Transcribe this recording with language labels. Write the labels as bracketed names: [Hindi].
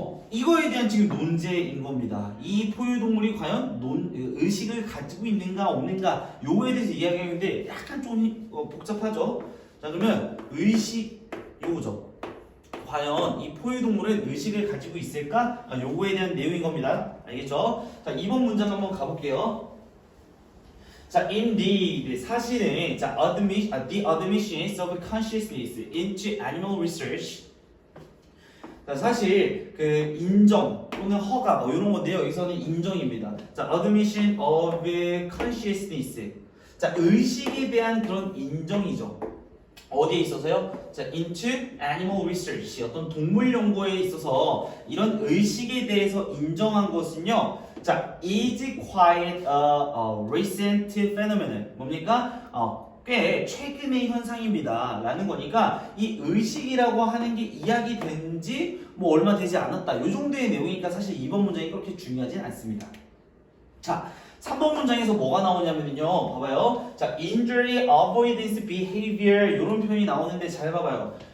[Korean] 이거에 대한 지금 논제인 겁니다. 이 포유동물이 과연 의식을 가지고 있는가 없는가 요거에 대해서 이야기하는데 약간 좀 복잡하죠. 자, 그러면 의식 요거죠. 과연 이 포유동물은 의식을 가지고 있을까? 요거에 대한 내용인 겁니다. 알겠죠? 자, 2번 문장 한번 가볼게요. [English] 자, indeed [Korean] 사실은 [English] 자, the admissions of consciousness into animal research. [Korean] 자, 사실 그 인정 또는 허가 뭐 이런 건데요. 여기서는 인정입니다. [English] 자, admission of consciousness. [Korean] 자, 의식에 대한 그런 인정이죠. 어디에 있어서요? 자, [English] into animal research. [Korean] 어떤 동물 연구에 있어서 이런 의식에 대해서 인정한 것은요. [English] 자, is quite a recent phenomenon. [Korean] 뭡니까? 꽤 최근의 현상입니다. 라는 거니까 이 의식이라고 하는 게 이야기된 지 뭐 얼마 되지 않았다. 요 정도의 내용이니까 사실 2번 문장이 그렇게 중요하진 않습니다. 자, 3번 문장에서 뭐가 나오냐면요. 봐봐요. 자, [English] injury avoidance behavior [Korean] 이런 표현이 나오는데 잘 봐봐요.